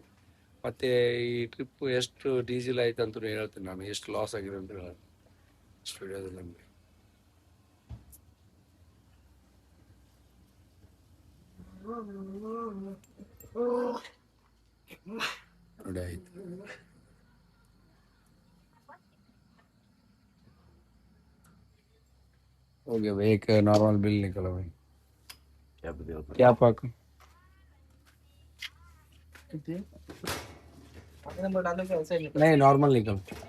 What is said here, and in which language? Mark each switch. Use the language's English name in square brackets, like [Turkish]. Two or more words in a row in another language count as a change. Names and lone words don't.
[Kannada] ಮತ್ತೆ ಈ ಟ್ರಿಪ್ ಎಷ್ಟು ಡೀಸೆಲ್ ಆಯ್ತು ಅಂತ ಹೇಳ್ತೀನಿ ನಾನು, ಎಷ್ಟು ಲಾಸ್ ಆಗಿದೆ ಅಂತ ಹೇಳಿ ಇಷ್ಟು ವಿಡಿಯೋದಲ್ಲಿ ನಮಗೆ. ನೋಡಿ ಆಯ್ತು. [Hindi] हो गया भाई, एक [English] normal bill [Hindi] निकला भाई। क्या पाक नहीं नॉर्मल निकल।